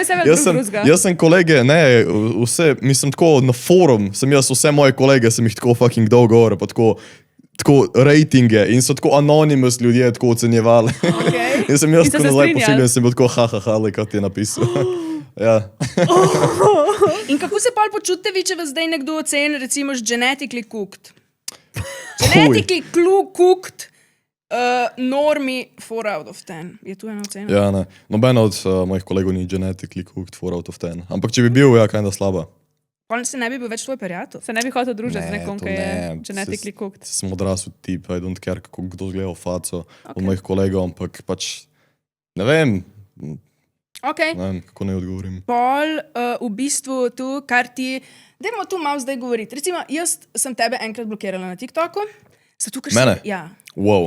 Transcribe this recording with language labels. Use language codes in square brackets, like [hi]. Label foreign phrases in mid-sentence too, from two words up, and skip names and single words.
[sl] Jaz sem kolege, ne, vse, mislim tako, na forum sem jaz vse moje kolege, sem jih tako fucking dal gore, pa tako ratinge in so tako anonymous ljudje tako ocenjevali. In sem jaz tako nazaj pošiljal in sem bil tako ali kaj ti je napisal. Ja. In kako se pol počutite vi, če vas zdaj nekdo oceni, recimo, [en] genetically cooked? Genetically cooked. Normi 4 out of 10. [sl] Je tu ena ocena? Ja, ne. Nobena od mojih kolegov ni [en] genetically cooked 4 out of 10. [sl] Ampak če bi bil, ja, kinda slaba. Pa se ne bi bil več tvoj prijatelj? Se ne bi hotel družiti z nekom, ki je [en] genetically cooked? [sl] Sem odrasel tip, [en] I don't care, [sl] kako kdo zgleda v faco od mojih kolegov, ampak pač, ne vem, ne vem, kako ne odgovorim. Pol v bistvu tu, kar ti, dajmo tu malo zdaj govoriti. Recimo, jaz sem tebe enkrat blokirala na TikToku. Zato, ker Mene? Ja. Wow.